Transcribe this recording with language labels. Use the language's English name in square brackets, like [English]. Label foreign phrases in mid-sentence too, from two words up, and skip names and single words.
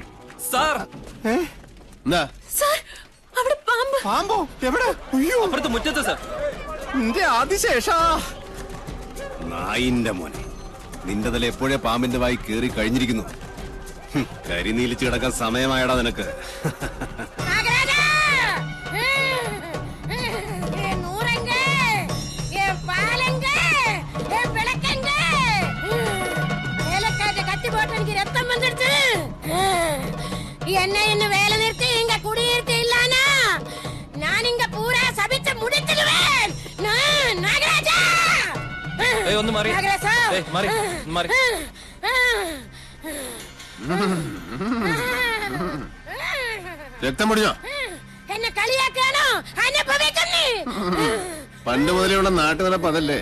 [Malayalam] എന്താ? പാമ്പോ? എവിടെ? അയ്യോ, അപ്പുറത്ത് മുറ്റത്ത് സർ. എന്റെ ആദിശേഷ. നായിന്റെ മോനെ, നിന്റെ തല എപ്പോഴേ പാമ്പിന്റെ വായി കേറി കഴിഞ്ഞിരിക്കുന്നു. കരിനീലിച്ച് കിടക്കാൻ സമയമായടാ നിനക്ക്. [Tamil] என்ன இன்னும் வேலை நிறுத்தி இங்க குடியிருத்து இல்லானா நான் இங்க பூரா சபிச்சு முடிச்சிடுவேன். நாகராஜா, [Malayalam] ഒന്ന് മാറി. മാറി മാറി. രക്തം പൊടിഞ്ഞോ? എന്നെ കളിയാക്കാനോ? അനുഭവിക്കുന്നേ. പണ്ട് മുതലുള്ള നാട്ടുനടപ്പ് അതല്ലേ.